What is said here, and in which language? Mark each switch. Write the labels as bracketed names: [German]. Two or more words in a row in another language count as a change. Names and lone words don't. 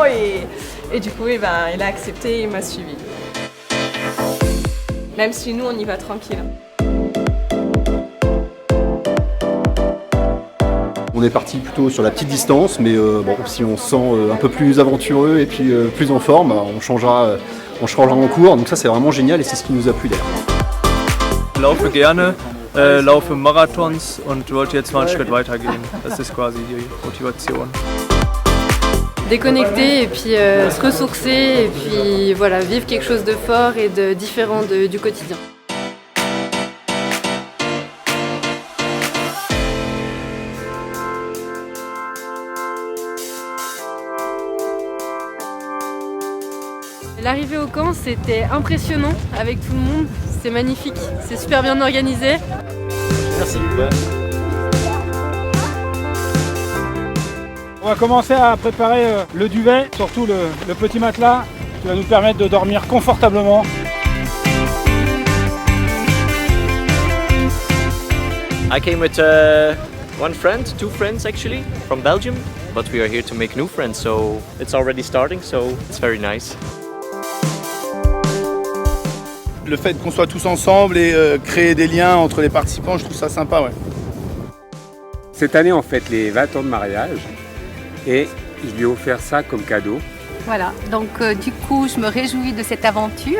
[French] Et du coup, il a accepté et il m'a suivi. Même si nous, on y va tranquille. On est parti plutôt sur la petite distance, mais bon, si on se sent un peu plus aventureux et puis plus en forme, on changera en cours. Donc ça, c'est vraiment génial et c'est ce qui nous a plu d'ailleurs. [German] Ich laufe gerne, laufe Marathons und wollte jetzt mal einen Schritt weiter gehen. Das ist quasi die Motivation. [French] Déconnecter et puis se ressourcer et puis voilà, vivre quelque chose de fort et de différent du quotidien. L'arrivée au camp, c'était impressionnant avec tout le monde, c'est magnifique, c'est super bien organisé. Merci. On va commencer à préparer le duvet, surtout le petit matelas qui va nous permettre de dormir confortablement. [English] I came with two friends actually, from Belgium, but we are here to make new friends, so it's already starting, so it's very nice. [French] Le fait qu'on soit tous ensemble et créer des liens entre les participants, je trouve ça sympa. Ouais. Cette année, on fête les 20 ans de mariage et je lui ai offert ça comme cadeau. Voilà, donc du coup, je me réjouis de cette aventure.